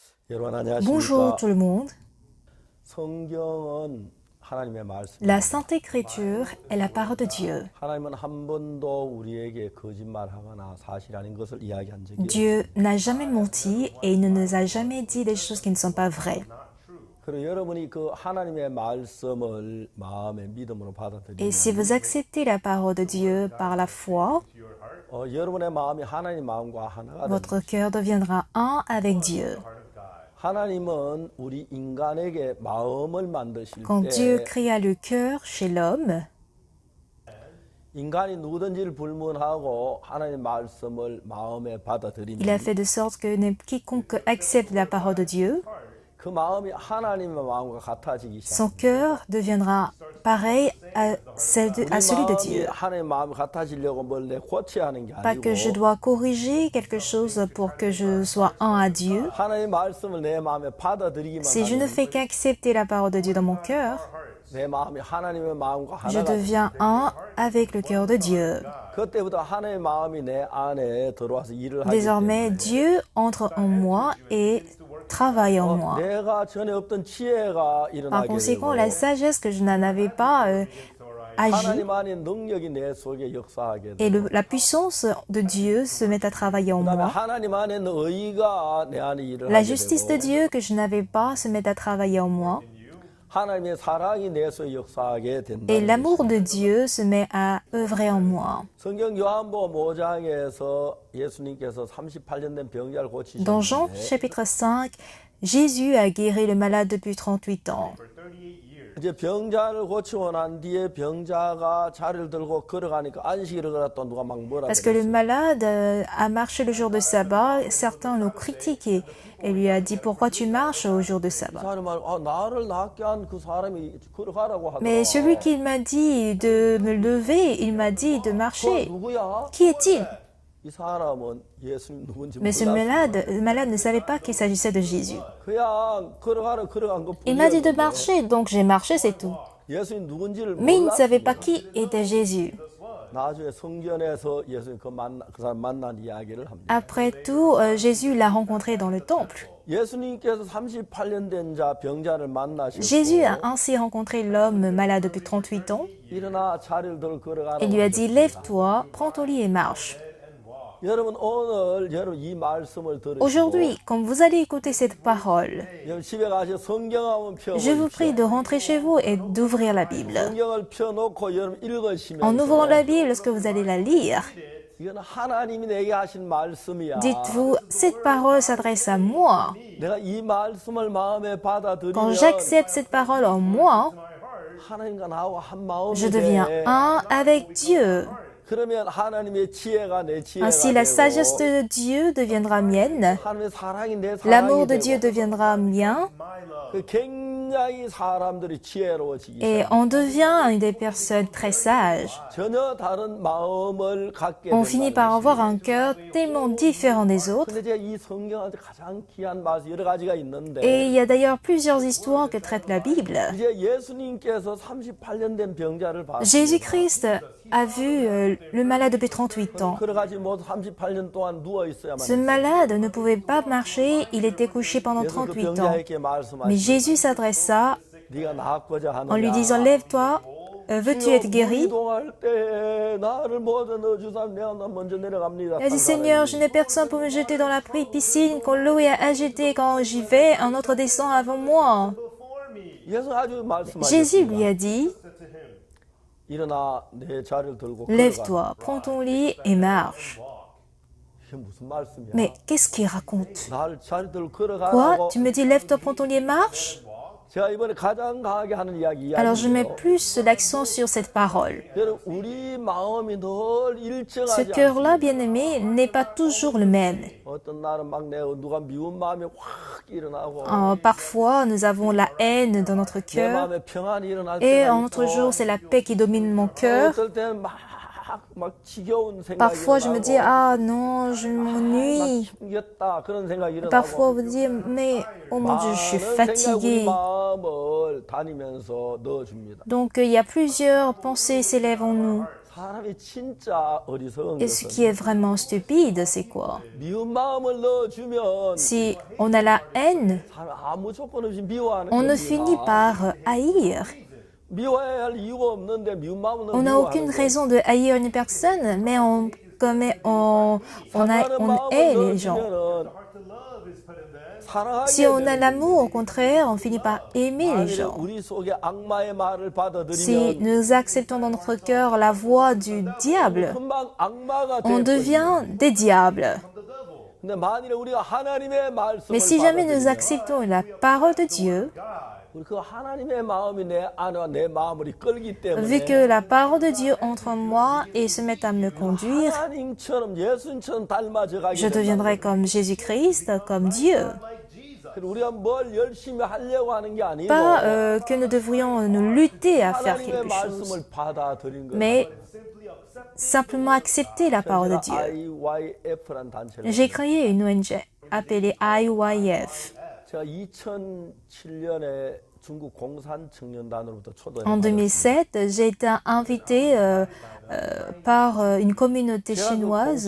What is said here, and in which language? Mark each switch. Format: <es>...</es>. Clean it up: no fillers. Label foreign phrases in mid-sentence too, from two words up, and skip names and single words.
<ko>여러분</ko> <fr>Bonjour</fr> <ko>안녕하십니까?</ko> <fr>tout le monde.</fr> <ko>성경은 하나님의</ko> <fr>La</fr> <ko>말씀입니다.</ko> <fr>Sainte Écriture est la parole de Dieu.</fr> <ko>하나님은 한 번도 우리에게 거짓말하거나 사실 아닌 것을 이야기한 적이</ko> <fr>Dieu</fr> <ko>없습니다.</ko> <fr>n'a jamais menti et il ne nous a jamais dit des choses qui ne sont pas vraies.</fr> <ko>그리고 여러분이 그 하나님의 말씀을 마음의 믿음으로</ko> <fr>Et si</fr> <ko>받아들이면</ko> <fr>vous acceptez la parole de Dieu par la foi,</fr> <ko>여러분의 마음이 하나님 마음과 하나가 됩니다.</ko> <fr>votre cœur deviendra un avec Dieu.</fr> <ko>하나님은 우리 인간에게 마음을 만드실</ko> <fr>Quand Dieu</fr> <ko>때</ko> <fr>créa le cœur chez l'homme,</fr> <ko>인간이 누구든지를 불문하고 하나님 말씀을 마음에</ko> <fr>il a</fr> <ko>받아들이면</ko> <fr>fait de sorte que quiconque accepte la parole de Dieu,</fr> <ko>그 마음이 하나님의 마음과 같아지기</ko> <fr>son</fr> <ko>시작합니다.</ko> <fr>cœur deviendra pareil à celui de Dieu.</fr> <ko>하나님 마음이 같아지려고 뭘 내 고쳐야 하는 게</ko> <fr>Pas que je</fr> <ko>아니고</ko> <fr>dois corriger quelque chose pour que je sois un à Dieu.</fr> <ko>하나님의 말씀을 내 마음에 받아들이기만</ko> <fr>Si je ne</fr> <ko>하면</ko> <fr>fais qu'accepter la parole de Dieu dans mon cœur,</fr> <ko>내 마음이 하나님의 마음과</ko> <fr>je</fr> <ko>하나가</ko> <fr>deviens un avec le cœur de Dieu.</fr> <ko>그때부터 하나님의 마음이 내 안에 들어와서 일을 하기</ko> <fr>Désormais,</fr> <ko>때문에</ko> <fr>Dieu entre en moi et travaille en moi.</fr> <ko>내가 전에 없던 지혜가</ko> <fr>Par</fr> <ko>일어나게</ko> <fr>conséquent,</fr> <ko>되고</ko> <fr>la sagesse que je n'en avais pas agit</fr> <ko>하나님 안에 능력이 내 속에 역사하게</ko> <fr>et</fr> <ko>되고</ko> <fr>la puissance de Dieu se met à travailler en</fr> <ko>그다음에</ko> <fr>moi.</fr> <ko>하나님 안에 있는 의가 내 안에 일을</ko> <fr>La</fr> <ko>하게</ko> <fr>justice de</fr> <ko>되고</ko> <fr>Dieu que je n'avais pas se met à travailler en moi.</fr> <ko>하나님의 사랑이 내 속에 역사하게</ko> <fr>Et</fr> <ko>된다는</ko> <fr>l'amour</fr> <ko>것입니다.</ko> <fr>de Dieu se met à œuvrer en moi.</fr> <ko>성경 요한복음 5장에서 예수님께서 38년 된 병자를</ko> <fr>Dans Jean</fr> <ko>고치셨는데</ko> <fr>chapitre 5, Jésus a guéri le malade depuis 38 ans.</fr> <ko>이제 병자를 고치고 난 뒤에 병자가 자리를 들고 걸어가니까 안식일을 걸었다 누가 막 뭐라</ko> <fr>Parce que le</fr> <ko>그랬어요.</ko> <fr>malade a marché le jour de sabbat, certains l'ont critiqué et lui a dit pourquoi tu marches au jour de sabbat.</fr> <ko>사람이 말, 나를 낫게 한 그 사람이 걸어가라고 하더라.</ko> <fr>Mais celui qui m'a dit de me lever, il m'a dit de</fr> <ko>그</ko> <fr>marcher.</fr> <ko>누구야?</ko> <fr>Qui est-il?</fr> <ko>이 사람은 예수님 누군지</ko> <fr>Mais ce</fr> <ko>몰랐어.</ko> <fr>malade ne savait pas qu'il s'agissait de Jésus.</fr> <ko>그냥 걸어간 것</ko> <fr>Il m'a dit de</fr> <ko>뿐이었는데</ko> <fr>marcher, donc j'ai marché, c'est tout.</fr> <ko>예수님 누군지를</ko> <fr>Mais il ne savait</fr> <ko>몰랐어.</ko> <fr>pas qui était Jésus.</fr> <ko>나중에 성전에서 예수님 그 사람 만난 이야기를 합니다.</ko> <fr>Après tout, Jésus l'a rencontré dans le temple.</fr> <ko>예수님께서 38년 된 자 병자를 만나시고</ko> <fr>Jésus a ainsi rencontré l'homme malade depuis 38 ans</fr> <ko>일어나 자리를 들어 걸어가라고</ko> <fr>et lui a dit</fr> <ko>하셨습니다.</ko> <fr>lève-toi, prends ton lit et marche.</fr> <ko>여러분 오늘 여러분 이 말씀을 들으시고</ko> <fr>Aujourd'hui, quand vous allez écouter cette parole,</fr> <ko>여러분 집에 가서 성경 한번</ko> <fr>je vous prie</fr> <ko>펴보십시오.</ko> <fr>de rentrer chez vous et d'ouvrir la Bible.</fr> <ko>성경을 펴놓고 여러분</ko> <fr>En</fr> <ko>읽으시면서</ko> <fr>ouvrant la Bible, lorsque vous allez la lire,</fr> <ko>이건 하나님이 내게 하신 말씀이야.</ko> <fr>dites-vous, cette parole s'adresse à moi.</fr> <ko>내가 이 말씀을 마음에</ko> <fr>Quand</fr> <ko>받아들이면</ko> <fr>j'accepte cette parole en moi,</fr> <ko>하나님과 나하고 한 마음이</ko> <fr>je deviens</fr> <ko>돼.</ko> <fr>un avec Dieu.</fr> <ko>그러면 하나님의 지혜가 내 지혜가</ko> <fr>Ainsi, la sagesse</fr> <ko>되고</ko> <fr>de Dieu deviendra mienne,</fr> <ko>하나님의 사랑이 내</ko> <fr>l'amour</fr> <ko>사랑이</ko> <fr>de Dieu</fr> <ko>되고</ko> <fr>deviendra mien,</fr> <ko>그 굉장히 사람들이 지혜로워지기</ko> <fr>et</fr> <ko>시작합니다.</ko> <fr>on devient des personnes très sages.</fr> <ko>전혀 다른 마음을 갖게</ko> <fr>On finit par</fr> <ko>된다는</ko> <fr>avoir un cœur tellement différent des autres.</fr> <ko>근데 제가 이 성경한테 가장 귀한 말씀 여러 가지가 있는데</ko> <fr>Et il y a d'ailleurs plusieurs histoires que traite la Bible.</fr> <ko>이제 예수님께서 38년 된 병자를 봤어요.</ko> <fr>Jésus-Christ a vu le malade depuis 38 ans.</fr> <ko>걸어가지 못 38년 동안 누워 있어야만</ko> <fr>Ce malade ne pouvait pas marcher, il était couché pendant</fr> <ko>그래서 그</ko> <fr>38 ans.</fr> <ko>병자에게</ko> <fr>Mais</fr> <ko>말씀하시고</ko> <fr>Jésus s'adressa</fr> <ko>네가 낫고자</ko> <fr>en lui</fr> <ko>하느냐</ko> <fr>disant, lève-toi, veux-tu être guéri?</fr> <ko>이동할 때 나를 모두 넣어주사면 내가 먼저 내려갑니다.</ko> <fr>Il a dit, Seigneur, je n'ai personne pour me jeter dans la piscine. Quand l'eau est agitée, quand j'y vais, un autre descend avant moi.</fr> <ko>예수 아주</ko> <fr>Jésus lui</fr> <ko>말씀하셨습니다.</ko> <fr>a dit,</fr> <ko>일어나 내 자리를 들고 걸어가.</ko> <fr>lève-toi, prends ton lit et marche.</fr> <ko>이게 무슨 말씀이야?</ko> <fr>Mais qu'est-ce qu'il raconte?</fr> <ko>날 자리 들고</ko> <fr>Quoi?</fr> <ko>걸어가라고.</ko> <fr>Tu me dis, lève-toi, prends ton lit et marche?</fr> <ko>제가 이번에 가장 강하게 하는</ko> <fr>Alors je mets</fr> <ko>이야기예요.</ko> <fr>plus l'accent sur cette parole.</fr> <ko>여러분 우리 마음이 늘</ko> <fr>Ce</fr> <ko>일정하지</ko> <fr>cœur-là,</fr> <ko>않습니다.</ko> <fr>bien-aimé, n'est pas toujours le même.</fr> <ko>어떤 날은 막 내가 누가 미운 마음이 확 일어나고</ko> <fr>Parfois, nous avons la haine dans notre</fr> <ko>내</ko> <fr>cœur.</fr> <ko>마음에 평안이 일어날</ko> <fr>Et</fr> <ko>때가</ko> <fr>en autre</fr> <ko>있고</ko> <fr>jour, c'est la paix qui domine mon cœur.</fr> <ko>어떨 때는 막 지겨운 생각이</ko> <fr>Parfois, je me dis,</fr> <ko>일어나고</ko> <fr>ah non, je m'ennuie.</fr> <ko>힘겹다 그런 생각이</ko> <fr>Parfois,</fr> <ko>일어나고</ko> <fr>vous dites, mais oh mon Dieu, je suis</fr> <ko>많은 생각 우리</ko> <fr>fatiguée.</fr> <ko>마음을 다니면서 넣어줍니다.</ko> <fr>Donc, il y a plusieurs pensées s'élèvent en nous.</fr> <ko>사람이 진짜 어리석은</ko> <fr>Et ce</fr> <ko>것은</ko> <fr>qui est vraiment stupide, c'est quoi?</fr> <ko>미운 마음을 넣어주면</ko> <fr>Si on a la haine,</fr> <ko>사람 아무 조건 없이 미워하는</ko> <fr>on ne</fr> <ko>겁니다.</ko> <fr>finit par haïr.</fr> <ko>미워해야 할 이유가 없는데 미운 마음을</ko> <fr>On n'a aucune</fr> <ko>미워하는</ko> <fr>raison de haïr une personne, mais on hait les gens. Si on a l'amour, au contraire, on finit par aimer les gens.</fr> <ko>우리 속에 악마의 말을</ko> <fr>Si</fr> <ko>받아들이면</ko> <fr>nous acceptons dans notre cœur la voix du diable,</fr> <ko>금방 악마가</ko> <fr>on</fr> <ko>되거든요.</ko> <fr>devient des diables.</fr> <ko>근데 만일에 우리가 하나님의 말씀을</ko> <fr>Mais si jamais nous</fr> <ko>받아들이면</ko> <fr>acceptons la parole de Dieu,</fr> <ko>그 하나님의 마음이 내 안에 내 마음을 이끌기</ko> <fr>vu</fr> <ko>때문에</ko> <fr>que la parole de Dieu entre en moi et se met à me conduire,</fr> <ko>하나님처럼 예수님처럼 닮아져가게</ko> <fr>je deviendrai comme Jésus-Christ, comme Dieu.</fr> <ko>우리가 뭘 열심히 하려고 하는 게 아니고</ko> <fr>Pas que nous devrions nous lutter à faire</fr> <ko>하나님의</ko> <fr>quelque chose,</fr> <ko>말씀을 받아들인 거예요.</ko> <fr>mais simplement accepter la parole de Dieu.</fr> <ko>IYF라는 단체를</ko> <fr>J'ai créé une ONG appelée IYF.</fr> <ko>제가 2007년에 중국 공산 청년단으로부터 초대를</ko> <fr>En 2007, j'ai été invitée par une communauté chinoise</fr>